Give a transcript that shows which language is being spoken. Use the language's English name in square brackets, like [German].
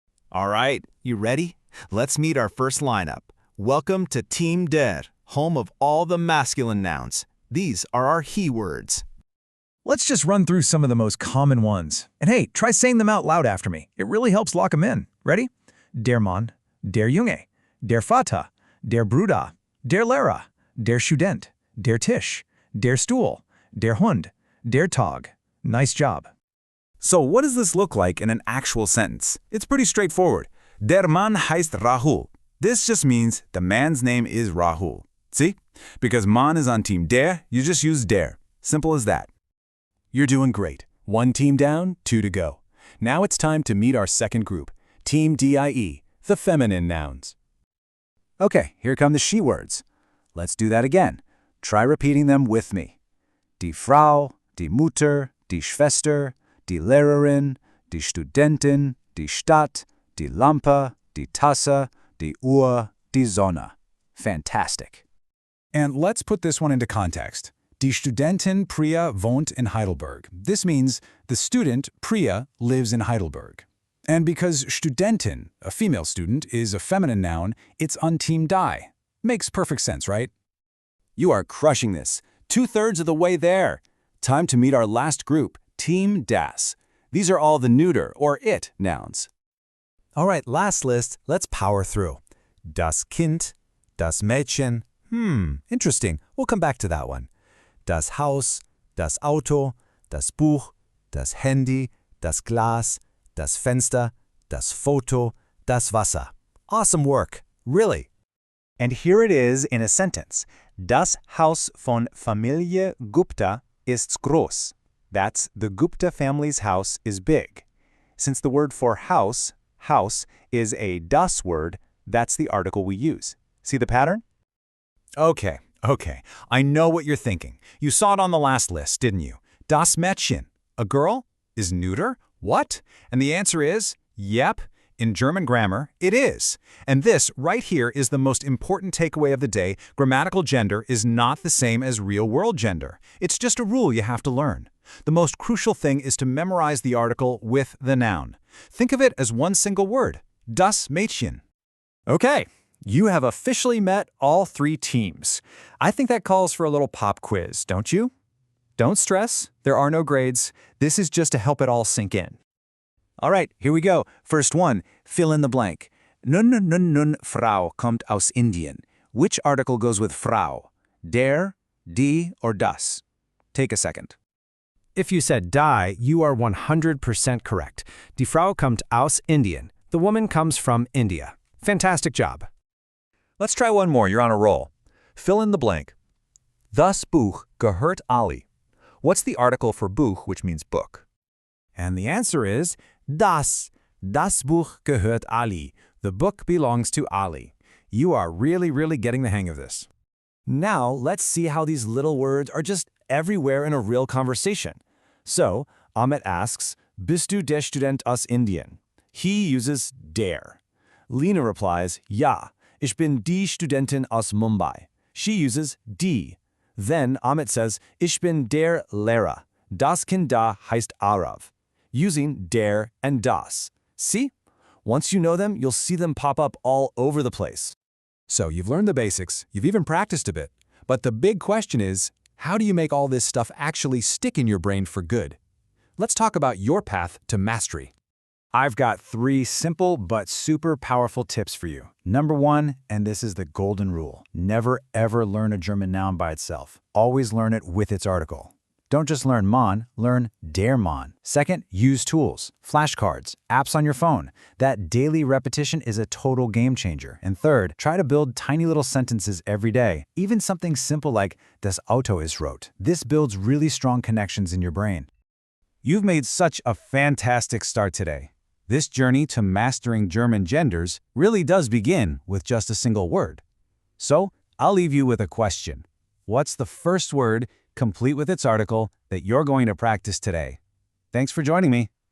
[English] All right, you ready? Let's meet our first lineup. Welcome to Team Der, home of all the masculine nouns. These are our he words. Let's just run through some of the most common ones. And hey, try saying them out loud after me. It really helps lock them in. Ready? [German] Der Mann, der Junge, der Vater, der Bruder, der Lehrer, der Student, der Tisch, der Stuhl, der Hund, der Tag. [English] Nice job. So what does this look like in an actual sentence? It's pretty straightforward. [German] Der Mann heißt Rahul. [English] This just means the man's name is Rahul. See? Because Mann is on team der, you just use der. Simple as that. You're doing great. One team down, two to go. Now it's time to meet our second group, Team DIE, the feminine nouns. Okay, here come the she words. Let's do that again. Try repeating them with me. [German] Die Frau, die Mutter, die Schwester, die Lehrerin, die Studentin, die Stadt, die Lampe, die Tasse, die Uhr, die Sonne. [English] Fantastic. And let's put this one into context. [German] Die Studentin Priya wohnt in Heidelberg. [English] This means the student, Priya, lives in Heidelberg. And because Studentin, a female student, is a feminine noun, it's on team die. Makes perfect sense, right? You are crushing this. 2/3 of the way there. Time to meet our last group, Team das. These are all the neuter, or it, nouns. All right, last list, let's power through. [German] Das Kind, das Mädchen. [English] Interesting. We'll come back to that one. [German] Das Haus, das Auto, das Buch, das Handy, das Glas, das Fenster, das Foto, das Wasser. [English] Awesome work. Really. And here it is in a sentence. [German] Das Haus von Familie Gupta ist groß. [English] That's the Gupta family's house is big. Since the word for house, is a das word, that's the article we use. See the pattern? Okay. I know what you're thinking. You saw it on the last list, didn't you? Das Mädchen, a girl, is neuter? What? And the answer is, yep. In German grammar, it is. And this right here is the most important takeaway of the day. Grammatical gender is not the same as real-world gender. It's just a rule you have to learn. The most crucial thing is to memorize the article with the noun. Think of it as one single word, das Mädchen. Okay, you have officially met all three teams. I think that calls for a little pop quiz, don't you? Don't stress, there are no grades. This is just to help it all sink in. All right, here we go. First one, fill in the blank. [German] Nun, Frau kommt aus Indien. [English] Which article goes with Frau? Der, die, or das? Take a second. If you said die, you are 100% correct. [German] Die Frau kommt aus Indien. [English] The woman comes from India. Fantastic job. Let's try one more. You're on a roll. Fill in the blank. [German] Das Buch gehört Ali. [English] What's the article for Buch, which means book? And the answer is das. [German] Das Buch gehört Ali. [English] The book belongs to Ali. You are really getting the hang of this. Now, let's see how these little words are just everywhere in a real conversation. So, Ahmet asks, [German] Bist du der Student aus Indien? [English] He uses der. Lena replies, [German] Ja, ich bin die Studentin aus Mumbai. [English] She uses die. Then Ahmet says, [German] Ich bin der Lehrer. Das Kind da heißt Arav. [English] Using der and das. See? Once you know them, you'll see them pop up all over the place. So you've learned the basics, you've even practiced a bit. But the big question is, how do you make all this stuff actually stick in your brain for good? Let's talk about your path to mastery. I've got 3 simple but super powerful tips for you. Number 1, and this is the golden rule, never ever learn a German noun by itself. Always learn it with its article. Don't just learn Mann, learn der Mann. Second, use tools, flashcards, apps on your phone. That daily repetition is a total game changer. And third, try to build tiny little sentences every day. Even something simple like [German] das Auto ist rot. [English] This builds really strong connections in your brain. You've made such a fantastic start today. This journey to mastering German genders really does begin with just a single word. So, I'll leave you with a question. What's the first word, complete with its article, that you're going to practice today? Thanks for joining me.